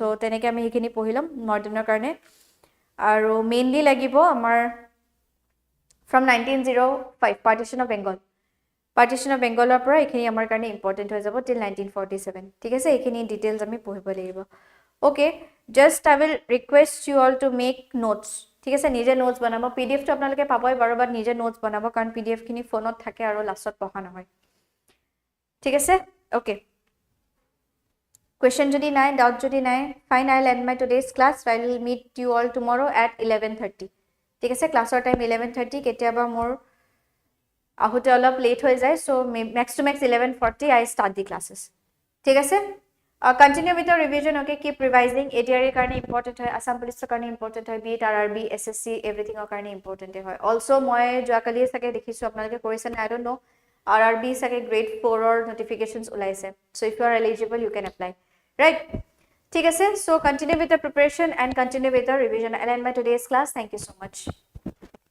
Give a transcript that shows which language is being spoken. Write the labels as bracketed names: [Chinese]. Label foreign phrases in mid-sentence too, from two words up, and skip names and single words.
[Assamese] চ' তেনেকৈ আমি সেইখিনি পঢ়ি ল'ম মডাৰ্ণৰ কাৰণে। আৰু মেইনলি লাগিব আমাৰ [English] from 1905 Partition of Bengal. [Assamese] পাৰ্টিশ্যন অফ বেংগলৰ পৰা এইখিনি আমাৰ কাৰণে ইম্পৰ্টেণ্ট হৈ যাব টিল 1947 ঠিক আছে এইখিনি ডিটেইলছ আমি পঢ়িব লাগিব ওকে [English] just I will request you all to make notes [Assamese] ঠিক আছে নিজে নোটছ বনাব পিডিএফটো আপোনালোকে পাবই বাৰু বাট নিজে নোটছ বনাব কাৰণ পিডিএফ খিনি ফোনত থাকে আৰু লাষ্টত পঢ়া নহয় ঠিক আছে [English] ওকে question [Assamese] যদি নাই [English] doubt [Assamese] যদি নাই [English] fine I'll end my today's class I will meet you all tomorrow at [Assamese] 11:30 ঠিক আছে ক্লাছৰ টাইম 11:30 কেতিয়াবা মোৰ আহোতে অলপ লেট হৈ যায় [English] so max to max 11:40 I start the classes [Assamese] ঠিক [English] আছে continue with your revision okay keep revising ADRE কাৰণে important হয় Assam Police কাৰণে important হয় be it RRB SSC everything কাৰণে important হয় also [Assamese] মই যোৱাকালি সাকে দেখিছো আপোনালোকে কৰিছে [English] I don't know RRB সাকে grade 4 or notifications ওলাইছে so if you are eligible you can apply right [Assamese] ঠিক আছে [English] so continue with the preparation and continue with the revision I'll end my today's class thank you so much